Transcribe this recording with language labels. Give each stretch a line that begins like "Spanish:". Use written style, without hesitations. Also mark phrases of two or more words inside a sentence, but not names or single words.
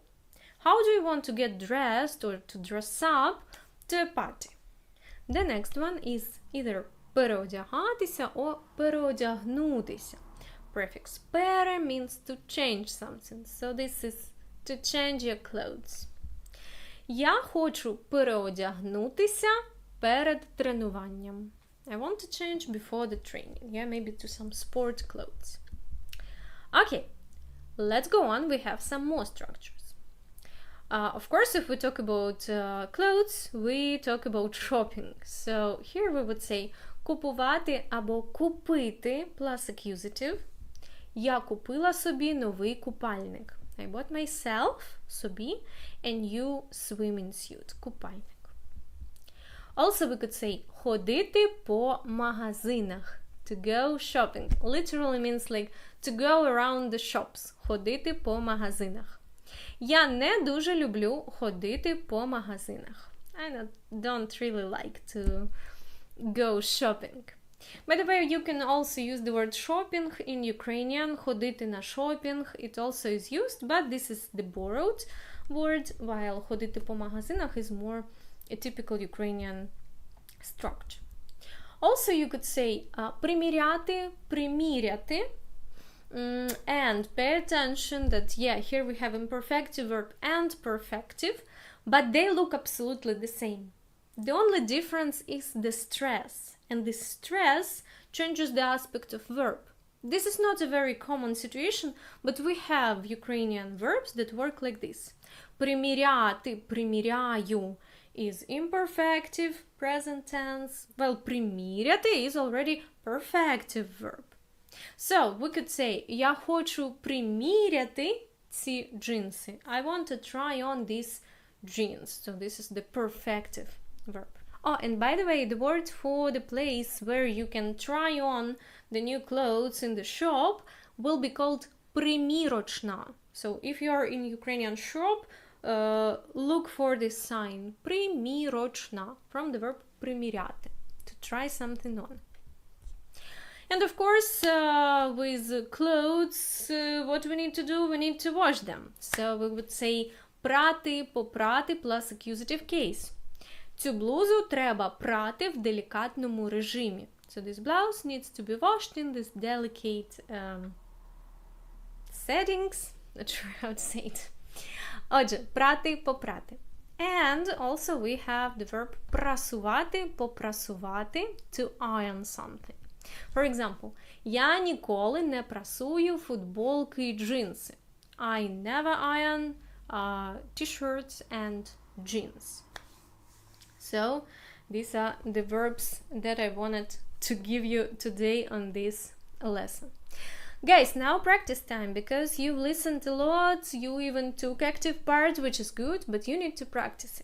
English: How do you want to get dressed or to dress up to a party? The next one is either переодягатися or переодягнутися. Prefix пере means to change something. So this is to change your clothes.
Ukrainian: Я хочу переодягнутися перед тренуванням.
English: I want to change before the training. Yeah, maybe to some sport clothes. Okay, let's go on. We have some more structures. Of course, if we talk about clothes, we talk about shopping. So here we would say
Ukrainian: купувати або купити
English: plus accusative.
Ukrainian: Я купила собі новий купальник.
English: I bought myself, собі, a new swimming suit, купальник. Also we could say
Ukrainian: ходити по магазинах.
English: To go shopping. Literally means like to go around the shops.
Ukrainian: Ходити по магазинах. Я не дуже люблю ходити по магазинах.
English: I don't really like to go shopping. By the way, you can also use the word shopping in Ukrainian.
Ukrainian: Ходити на шопінг.
English: It also is used, but this is the borrowed word, while
Ukrainian: ходити по магазинах
English: is more a typical Ukrainian structure. Also, you could say
Ukrainian: приміряти, приміряти.
English: And pay attention that, here we have imperfective verb and perfective, but they look absolutely the same. The only difference is the stress, and the stress changes the aspect of verb. This is not a very common situation, but we have Ukrainian verbs that work like this.
Ukrainian: Приміряти, приміряю
English: is imperfective, present tense, while приміряти is already perfective verb. So, we could say,
Ukrainian: я хочу приміряти ці джинси.
English: I want to try on these jeans. So, this is the perfective verb. Oh, and by the way, the word for the place where you can try on the new clothes in the shop will be called примірочна. So, if you are in Ukrainian shop, look for this sign. Примірочна, from the verb приміряти, to try something on. And of course, with clothes, what we need to do, we need to wash them. So we would say
Ukrainian: прати, попрати
English: plus accusative case.
Ukrainian: Цю блузу треба прати в делікатному режимі.
English: So this blouse needs to be washed in this delicate settings. Not sure how to say it.
Ukrainian: Отже, прати, попрати.
English: And also we have the verb
Ukrainian: прасувати, попрасувати,
English: to iron something. For example,
Ukrainian: я ніколи не прасую футболки і джинси.
English: I never iron t-shirts and jeans. So, these are the verbs that I wanted to give you today on this lesson. Guys, now practice time, because you've listened a lot, you even took active part, which is good, but you need to practice it.